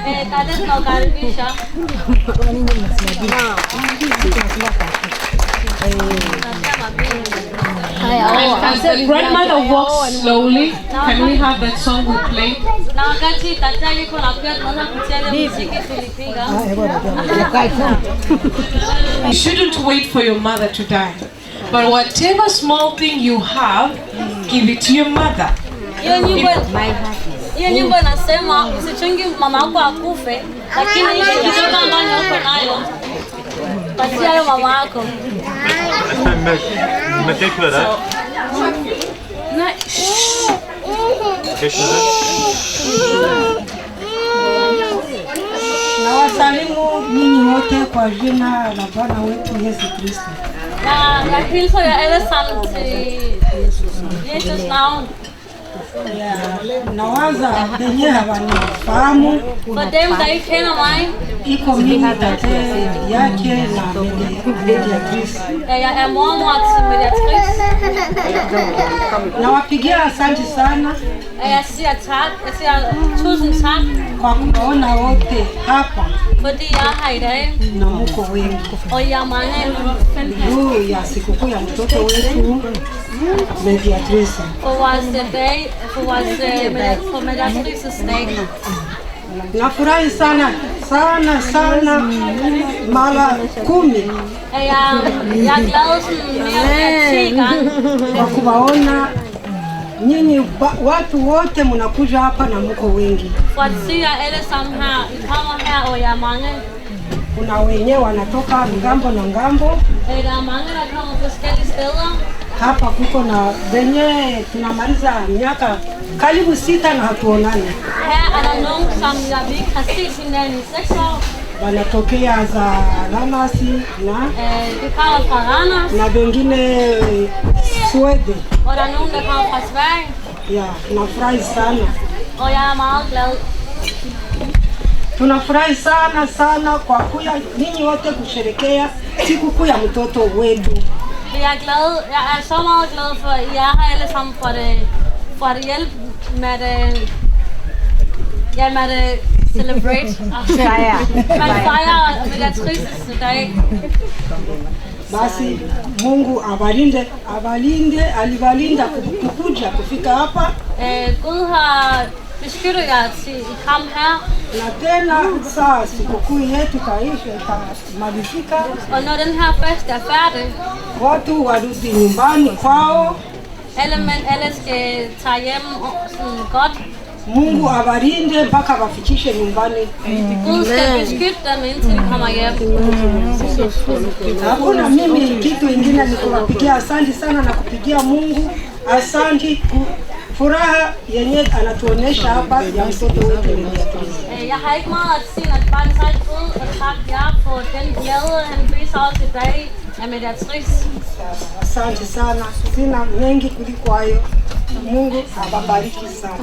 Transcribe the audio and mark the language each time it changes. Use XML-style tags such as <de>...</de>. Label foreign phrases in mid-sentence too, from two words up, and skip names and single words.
<en>As the grandmother walks slowly, can we have that song we played? You shouldn't wait for your mother to die. But whatever small thing you have, give it to your mother.</en> <sw>Hiyo nyimbo inasema usichungi mama yako akufe, lakini ile kidogo ambayo uko nayo patia hayo mama yako. Na wasalimu ninyi wote kwa jina la Bwana wetu Yesu Kristo. Na Kristo ya ele santi. Jesus naam. Nawaza penye hawanifahamu.</sw> <da>For dem, der ikke kender mig,</da> <sw>Iko mimi tate yake na mediatrice.</sw> <da>jeg mormor til mediatrice.</da> <sw>Nawapigia asante sana</sw> <da>Jeg siger tak. Jeg siger tusind tak,</da> <sw>kwa kuona wote hapa</sw> <da>fordi jeg er her i dag.</da> <sw>na muko wengi.</sw> <da>Og I er mange</da> <sw>Juu ya sikukuu ya mtoto wetu mediatrice.</sw> <da>for vores dag, for mediatrices dag.</da> <sw>Nafurahi sana mara 10</sw> <da>Jeg er glad sådan mere end 10 gange.</da> <sw>kwa kuwaona nyinyi watu wote mnakuja hapa na mko wengi.</sw> <da>For at se jer alle sammen her. I kommer her, og jeg er mange.</da> <sw>Kuna wenyewe wanatoka ngambo na ngambo.</sw> <da>Der er mange, der kommer forskellige steder.</da> <sw>Hapa kuko na wenye tunamaliza miaka karibu 6 na hatuonani.</sw> <da>Her er der nogen, som vi ikke har set hinanden i 6 år.</da> <sw>Wanatokea za Lanasi na</sw> <da>De kommer fra Randers,</da> <sw>na wengine Sweden.</sw> <da>og der er nogen, der kommer fra Sverige.</da> <sw>Ya, nafurahi sana.</sw> <da>Og jeg er meget glad.</da> <sw>Tunafurahi sana kwa kuya ninyi wote kusherekea sikukuu ya mtoto wetu.</sw> <da>Jeg er glad. Jeg er så meget glad for, at I er her alle sammen for at hjælpe med det. Ja, med det celebrate. Man fejrer mediatrices dag.</da> <sw>Basi Mungu aliwalinda kukuja kufika hapa.</sw> <da>Gud har beskyttet jer til I kom her.</da> <sw>Na tena saa sikukuu yetu itamalizika,</sw> <da>Og når den her fest er færdig,</da> <sw>watu warudi nyumbani kwao.</sw> <da>alle skal tage hjem sådan godt.</da> <sw>Mungu awarinde mpaka wafikishe nyumbani.</sw> <da>Gud skal beskytte dem indtil de kommer hjem.</da> <sw>Hakuna mimi kitu ingine ni kuwapigia asante sana na kupigia Mungu asante furaha yenye anatuonesha hapa ya mtoto wetu.</sw> <da>Jeg har ikke meget at sige, at bare sagt Gud og tak jer for den glæde, han viser os i dag af mediatrice.</da> <sw>Asante sana, sina mengi kuliko hayo. Mungu awabariki sana.</sw>